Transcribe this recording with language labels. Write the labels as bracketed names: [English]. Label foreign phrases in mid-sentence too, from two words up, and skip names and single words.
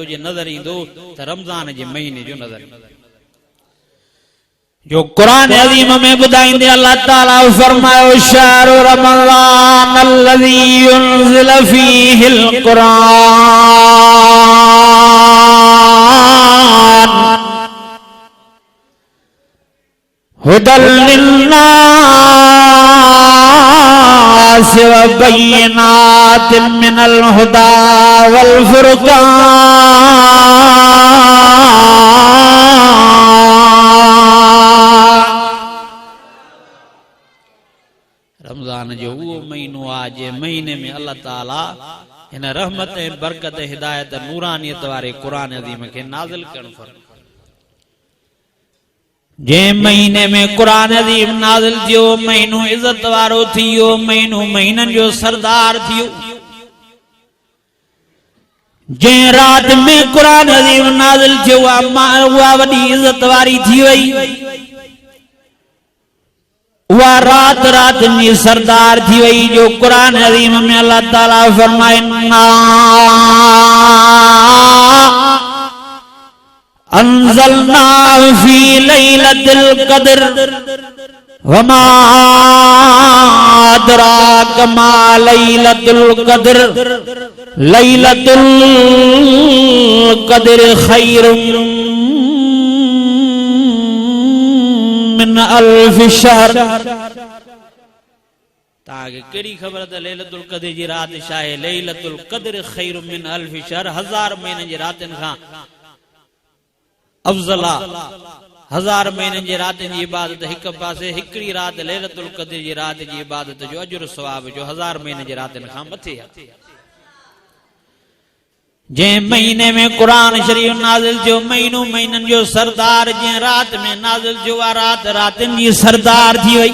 [Sindhi] जे नज़र ईंदो त रमज़ान जे महीने जो नज़र ईंदो। जो कुरान अज़ीम में बुधाइंदे अल्लाह ताला फरमायो [Arabic] شهر رمضان الذي ينزل فيه القرآن هدى للناس وبينات من الهدى وال [Sindhi] रमजान जो वो महीनो आज महीने में अल्लाह ताला इन रहमत बरकत हिदायत नूरानियत वारे कुरान अज़ीम के नाज़िल करण फरमायो। जे महीने में कुरान अज़ीम नाज़िल थियो महीनो इज्जत वारो थियो, महीनो महीनन जो सरदार थियो। जे रात में कुरान अज़ीम नाज़िल थियो उहा वॾी इज्जत वारी थी वई। वह रात रात में सरदार थी वही जो कुरान अज़ीम में अल्लाह ताला फरमाए [Arabic] أنزلنا في ليلة القدر وما أدراك ما ليلة القدر ليلة القدر خير من ألف شهر. [Sindhi] ताके केड़ी खबर त लैलतुल क़द्र जी रात शाहे [Arabic] ليلة القدر خير من ألف شهر [Sindhi] 1000 महीने जी रातन खां अफजला। 1000 महीने जी रातन जी इबादत एक पासे हिकड़ी रात लैलतुल क़द्र जी रात जी इबादत जो अजर सवाब जो 1000 महीने जी रातन खां मथे है। जे महीने में कुरान शरीफ नाज़िल जो महीनो महीनन जो सरदार जे रात में नाज़िल जो रात रातन जी सरदार थी वई।